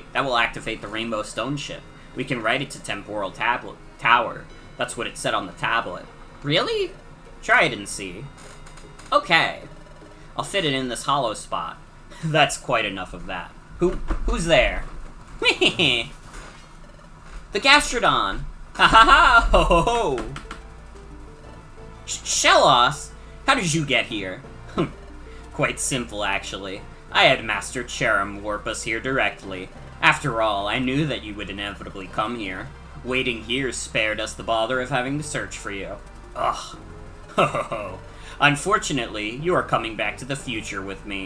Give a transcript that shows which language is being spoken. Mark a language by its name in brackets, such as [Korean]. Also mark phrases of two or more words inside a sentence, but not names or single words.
[English] That will activate the Rainbow Stone ship. We can write it to Temporal Tower. That's what it said on the tablet. Really? Try it and see. Okay. I'll fit it in this hollow spot. That's quite enough of that. Who's there? The Gastrodon! Ha ha ha! Ho ho ho! Shellos! How did you get here? Quite simple, actually. I had Master Cherim warp us here directly. After all, I knew that you would inevitably come here. Waiting here spared us the bother of having to search for you. Ugh. Ho ho ho. Unfortunately, you are coming back to the future with me.